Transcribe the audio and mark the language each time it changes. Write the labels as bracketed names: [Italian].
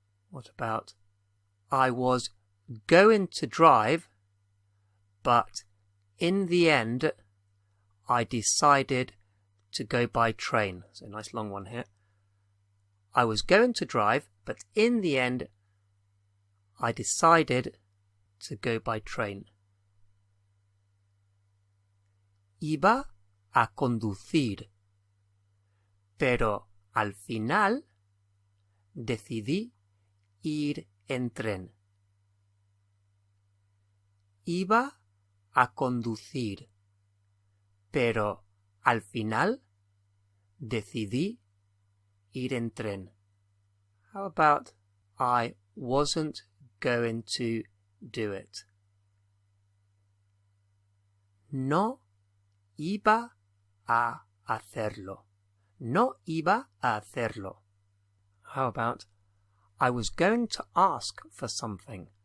[English] What about, I was going to drive, but in the end, I decided to go by train. So a nice long one here. I was going to drive, but in the end, I decided to go by train. [Spanish] Iba a conducir, pero al final decidí ir en tren. Iba a conducir, pero al final decidí ir en tren. [English] How about, I wasn't going to do it? [Spanish] No iba a hacerlo. No iba a hacerlo. [English] How about, I was going to ask for something.